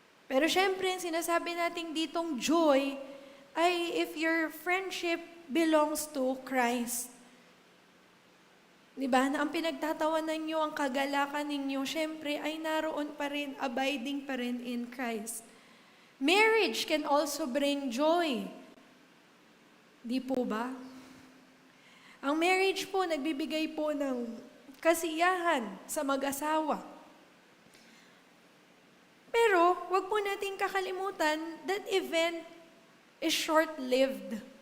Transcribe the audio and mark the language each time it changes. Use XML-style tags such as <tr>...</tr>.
<tl>Pero syempre, ang sinasabi natin ditong joy ay</tl> <en>if your friendship belongs to Christ.</en> <tl>Diba? Na ang pinagtatawanan nyo, ang kagalakan ninyo, syempre ay naroon pa rin, abiding pa rin in Christ.</tl> <en>Marriage can also bring joy.</en> <tl>Di po ba? Ang marriage po, nagbibigay po ng kasiyahan sa mag-asawa. Pero, wag po nating kakalimutan,</tl> <en>that event is short-lived.</en>